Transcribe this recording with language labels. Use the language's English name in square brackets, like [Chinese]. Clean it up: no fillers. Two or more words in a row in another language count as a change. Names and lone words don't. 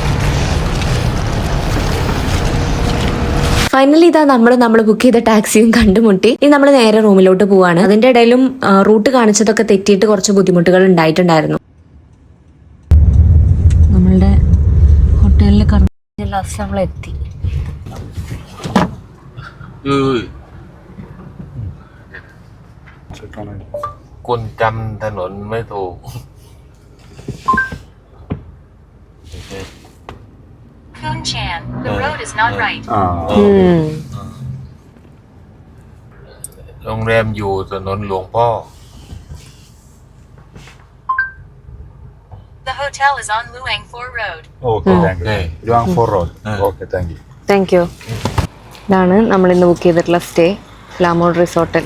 [Malayalam] ഫൈനലി ഇതാ നമ്മൾ ബുക്ക് ചെയ്ത ടാക്സിയും കണ്ടുമുട്ടി. ഇനി നമ്മൾ നേരെ റൂമിലോട്ട് പോവാണ്. അതിന്റെ ഇടയിലും റൂട്ട് കാണിച്ചതൊക്കെ തെറ്റിയിട്ട് കുറച്ച് ബുദ്ധിമുട്ടുകൾ ഉണ്ടായിട്ടുണ്ടായിരുന്നു. നമ്മളുടെ ഹോട്ടലിൽ ലാസ്റ്റ് നമ്മൾ എത്തി. [Thai] คนจำถนนไม่ถูก [English] Kunchan, the road is not right. [Thai] โรงแรมอยู่ถนนหลวงพ่อ [English] The hotel is on Luang Pho Road. okay, thank you. Luang Pho Road. okay, thank you. thank you. [Malayalam] ഇതാണ് നമ്മളിന്ന് ബുക്ക് ചെയ്തിട്ടുള്ള സ്റ്റേ, ലാമോഡ് റിസോർട്ടിൽ.